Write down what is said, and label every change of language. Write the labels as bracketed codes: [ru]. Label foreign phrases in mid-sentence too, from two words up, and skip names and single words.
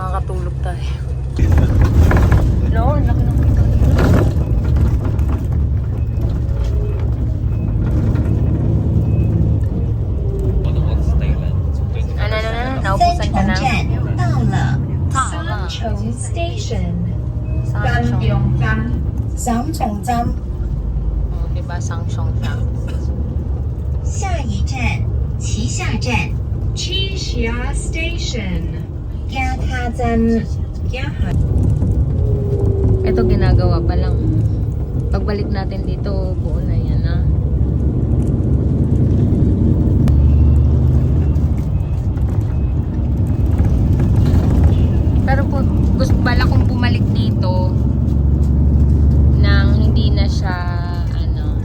[tl] matulog tayo. No, ang laki ng pinto. Ano ko sa Thailand? So, 20 Ano, naubusan ka na? [zh] 到了到了三重 Station， [tl] Sangchong. [zh] 三重站， [tl] Oh, diba? Sangchong siya. [zh] 下一站旗下站 Chisha Station，加他站加下。 [tl] Ito ginagawa pa lang. Pagbalik natin dito, buo na yan ah. Pero po, gusto bala kong bumalik dito nang hindi na siya ano,